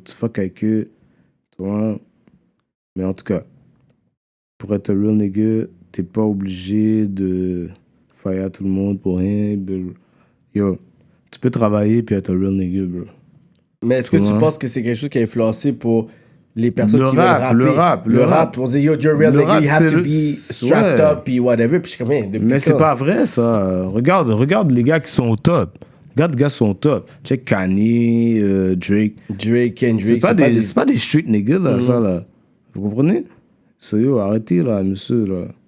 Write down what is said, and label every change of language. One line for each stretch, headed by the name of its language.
French: Tu fuck avec eux, tu vois. Mais en tout cas, pour être un
English: real nigga,
French: t'es pas obligé de fire tout le monde pour rien. Yo, tu peux travailler puis être un
English: real nigga,
French: bro. Mais est-ce que tu penses que c'est quelque chose qui a influencé pour les personnes qui veulent rapper? Le rap. On dit,
English: yo, you're real nigga, you have to be strapped up, puis whatever.
French: Puis je suis comme, mais c'est pas vrai, ça. Regarde les gars qui sont au top. Regarde les gars qui sont au top.
English: Check Kanye, Drake. Kendrick.
French: C'est pas des street niggas, là, ça, là. Vous comprenez? So, yo, arrêtez, là, monsieur, là.